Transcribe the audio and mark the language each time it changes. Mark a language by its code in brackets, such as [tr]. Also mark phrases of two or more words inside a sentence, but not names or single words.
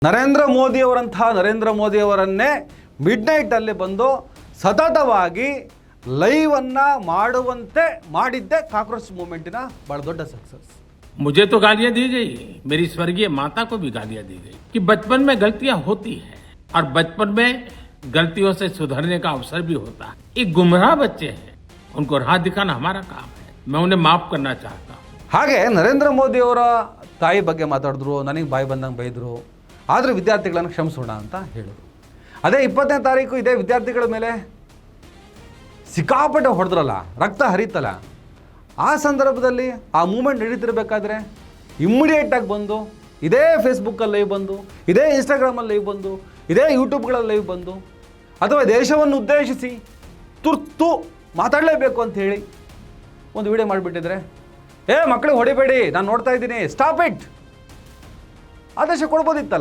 [kn] ನರೇಂದ್ರ ಮೋದಿಯವರನ್ನೇ ಮಿಡ್ ನೈಟಲ್ಲಿ ಬಂದು ಸತತವಾಗಿ ಲೈವನ್ನು ಮಾಡುವಂತೆ ಮಾಡಿದ್ದೆ ಕಾಕ್ರೋಚ್ ಮೂವ್ಮೆಂಟಿನ ಬಹಳ ದೊಡ್ಡ ಸಕ್ಸಸ್. [hi] मुझे तो गालियां दी गई, मेरी स्वर्गीय माता को भी गालियां दी गई कि बचपन में गलतियां होती हैं और बचपन में गलतियों से सुधरने का अवसर भी होता है. ये गुमराह बच्चे हैं, उनको राह दिखाना हमारा काम है. मैं उन्हें माफ करना चाहता हूँ. [kn] ಹಾಗೆ ನರೇಂದ್ರ ಮೋದಿಯವರ ತಾಯಿ ಬಗ್ಗೆ ಮಾತಾಡಿದ್ರು, ನನಗೆ ಬಾಯಿ ಬಂದಂಗೆ ಬೈದರು, ಆದರೆ ವಿದ್ಯಾರ್ಥಿಗಳನ್ನು ಕ್ಷಮಿಸೋಣ ಅಂತ ಹೇಳಿದ್ರು. ಅದೇ 20ನೇ ತಾರೀಕು ಇದೇ ವಿದ್ಯಾರ್ಥಿಗಳ ಮೇಲೆ ಸಿಕ್ಕಾಪಟ್ಟೆ ಹೊಡೆದ್ರಲ್ಲ, ರಕ್ತ ಹರಿತಲ್ಲ, ಆ ಸಂದರ್ಭದಲ್ಲಿ ಆ ಮೂಮೆಂಟ್ ನಡೀತಿರ್ಬೇಕಾದ್ರೆ ಇಮ್ಮಿಡಿಯೇಟಾಗಿ ಬಂದು ಇದೇ ಫೇಸ್ಬುಕ್ಕಲ್ಲಿ ಲೈವ್ ಬಂದು, ಇದೇ ಇನ್ಸ್ಟಾಗ್ರಾಮಲ್ಲಿ ಲೈವ್ ಬಂದು, ಇದೇ ಯೂಟ್ಯೂಬ್ಗಳಲ್ಲಿ ಲೈವ್ ಬಂದು, ಅಥವಾ ದೇಶವನ್ನು ಉದ್ದೇಶಿಸಿ ತುರ್ತು ಮಾತಾಡಲೇಬೇಕು ಅಂತ ಹೇಳಿ ಒಂದು ವಿಡಿಯೋ ಮಾಡಿಬಿಟ್ಟಿದ್ರೆ, ಮಕ್ಕಳಿಗೆ ಹೊಡಿಬೇಡಿ, ನಾನು ನೋಡ್ತಾ ಇದ್ದೀನಿ, [en] stop it, [kn] ಆದೇಶ ಕೊಡ್ಬೋದಿತ್ತಲ್ಲ.